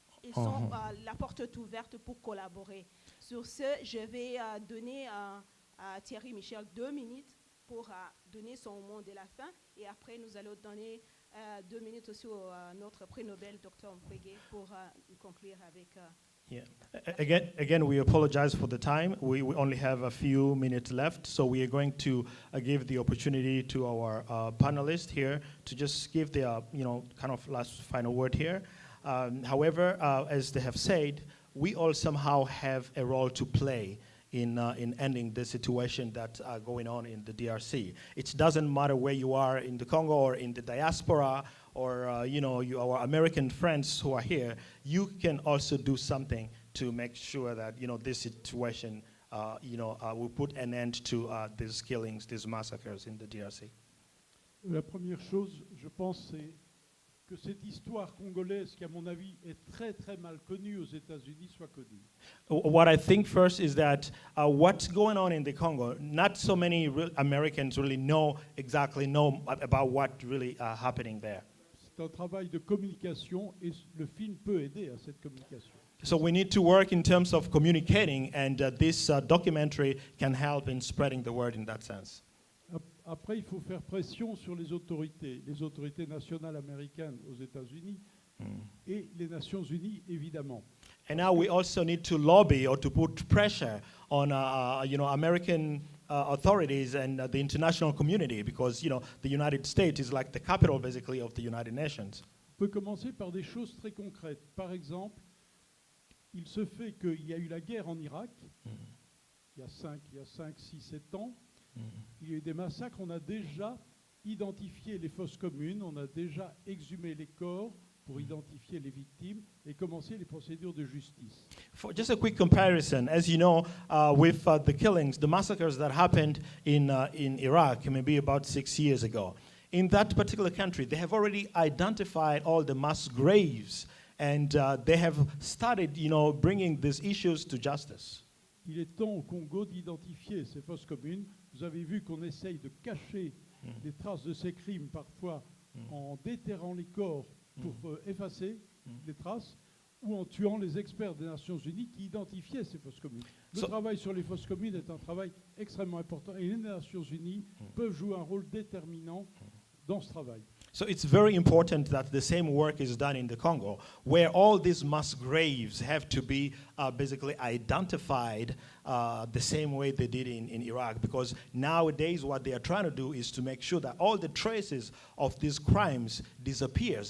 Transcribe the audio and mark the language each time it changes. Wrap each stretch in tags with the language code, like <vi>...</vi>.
<fr>Ils sont, la porte est ouverte pour collaborer. Sur ce, je vais donner à Thierry Michel 2 minutes pour donner son mot de la fin. Et après, nous allons donner 2 minutes aussi à notre prix Nobel, Dr Mukwege, pour conclure avec...</fr> <en>Yeah. Again, we apologize for the time. We only have a few minutes left, so we are going to give the opportunity to our panelists here to just give their, kind of last final word here. However, as they have said, we all somehow have a role to play in ending the situation that's going on in the DRC. It doesn't matter where you are in the Congo or in the diaspora or our American friends who are here. You can also do something to make sure that this situation will put an end to these killings, these massacres in the DRC.</en> <fr>La première chose, je pense, c'est que cette histoire congolaise, qui à mon avis est très très mal connue aux États-Unis, soit connue.</fr> <en>What I think first is that what's going on in the Congo, not so many Americans really know about what really happening there.</en> <fr>C'est un travail de communication et le film peut aider à cette communication.</fr> <en>So we need to work in terms of communicating, and this documentary can help in spreading the word in that sense.</en> <fr>Après, il faut faire pression sur les autorités nationales américaines aux États-Unis, et les Nations Unies, évidemment.</fr> <en>And now we also need to lobby or to put pressure on, American authorities and the international community, because, the United States is like the capital, basically, of the United Nations.</en> <fr>On peut commencer par des choses très concrètes. Par exemple, il se fait qu'il y a eu la guerre en Irak, il y a 5, 6, 7 ans. Il y a eu des massacres, on a déjà identifié les fosses communes, on a déjà exhumé les corps pour identifier les victimes et commencer les procédures de justice.</fr> <en>For just a quick comparison, as you know, with the killings, the massacres that happened in Iraq, maybe about 6 years ago, in that particular country, they have already identified all the mass graves, and they have started, bringing these issues to justice.</en> <fr>Il est temps au Congo d'identifier ces fosses communes. Vous avez vu qu'on essaye de cacher les traces de ces crimes, parfois en déterrant les corps pour effacer les traces, ou en tuant les experts des Nations Unies qui identifiaient ces fosses communes. Le travail sur les fosses communes est un travail extrêmement important, et les Nations Unies peuvent jouer un rôle déterminant dans ce travail.</fr> <en>So it's very important that the same work is done in the Congo, where all these mass graves have to be basically identified the same way they did in Iraq, because nowadays what they are trying to do is to make sure that all the traces of these crimes disappears.</en>